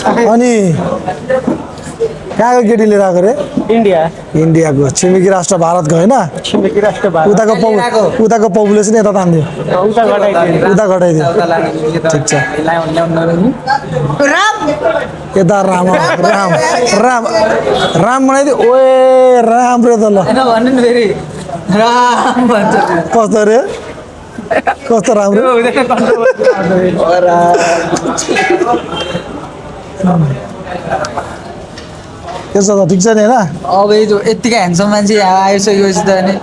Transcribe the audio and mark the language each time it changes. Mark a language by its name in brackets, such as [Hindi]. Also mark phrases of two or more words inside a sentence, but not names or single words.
[Nepali] अनि कहाँको केटी लिएर आएको रे इन्डिया इन्डियाको छिमेकी राष्ट्र भारतको होइन छिमेकी राष्ट्र उताको पपुलेसन यता तान्दियो उता घटाइदियो उता घटाइदियो ठिक छ यता राम राम राम राम बनाइदियो ओए राम रे त ल होइन भन्नु नि फेरि राम भन्छ कस्तो रे कस्तो राम्रो त्यसो त ठिक छ नि होइन अब यो यत्तिकै ह्यान्डसम मान्छे यहाँ आइसकेपछि त अनि